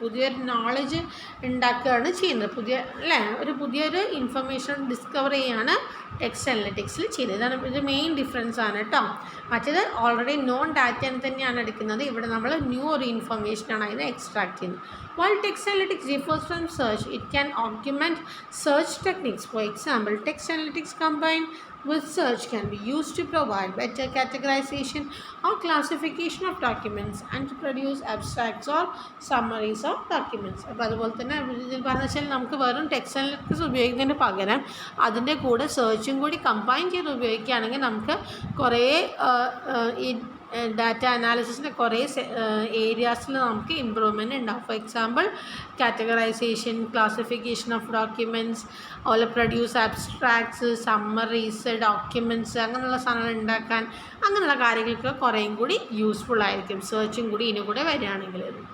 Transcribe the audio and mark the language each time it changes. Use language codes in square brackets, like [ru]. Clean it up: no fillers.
[ml] പുതിയൊരു നോളജ് ഉണ്ടാക്കുകയാണ് ചെയ്യുന്നത്. പുതിയൊരു ഇൻഫർമേഷൻ ഡിസ്കവർ ചെയ്യുകയാണ് ടെക്സ്റ്റ് അനലിറ്റിക്സിൽ ചെയ്യുന്നത്. ഇതാണ് ഇത് മെയിൻ ഡിഫറൻസ് ആണ് കേട്ടോ. മറ്റേത് ഓൾറെഡി നോൺ ഡാറ്റ തന്നെയാണ് എടുക്കുന്നത്. ഇവിടെ നമ്മൾ ന്യൂ ഒരു ഇൻഫർമേഷനാണ് അതിനെ എക്സ്ട്രാക്ട് ചെയ്യുന്നത്. [en] While text analytics differs from search, it can augment search techniques. For example, text analytics combined with search can be used to provide better categorization or classification of documents and to produce abstracts or summaries of documents. [ml] അപ്പോൾ അതുപോലെ തന്നെ ഇതിൽ പറഞ്ഞാൽ നമുക്ക് വെറും text analytics ഉപയോഗിക്കുന്നതിന് പകരം അതിൻ്റെ കൂടെ സെർച്ചും കൂടി കമ്പൈൻ ചെയ്ത് ഉപയോഗിക്കുകയാണെങ്കിൽ നമുക്ക് കുറേ ഈ ഡാറ്റ അനാലിസിസിൻ്റെ കുറേ ഏരിയാസിൽ നമുക്ക് ഇമ്പ്രൂവ്മെൻറ്റ് ഉണ്ടാവും. For example categorisation, classification of documents, അതുപോലെ പ്രൊഡ്യൂസ് അബ്സ്ട്രാക്ട്സ്, സമ്മറീസ്, ഡോക്യുമെൻറ്റ്സ്, അങ്ങനെയുള്ള സാധനങ്ങൾ ഉണ്ടാക്കാൻ, അങ്ങനെയുള്ള കാര്യങ്ങൾക്ക് കുറേയും കൂടി യൂസ്ഫുൾ ആയിരിക്കും സെർച്ചും കൂടി ഇതിന് കൂടെ വരികയാണെങ്കിൽ.